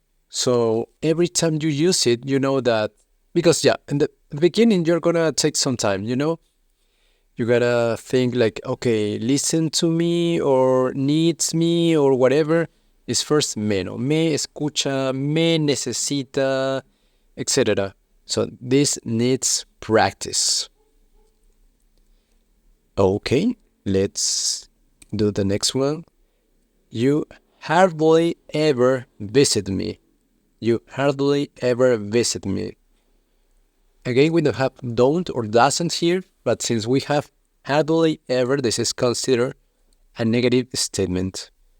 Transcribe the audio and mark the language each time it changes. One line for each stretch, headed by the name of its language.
English: So every time you use it, you know that, because yeah, in the beginning, you're gonna take some time, you know? You gotta think like, okay, listen to me or needs me or whatever is first me, no?
Spanish: Me escucha, me necesita, etc.
English: So this needs practice. Okay, let's do the next one. You hardly ever visit me. You hardly ever visit me. Again, we don't have don't or doesn't here, but since we have hardly ever, this is considered a negative statement.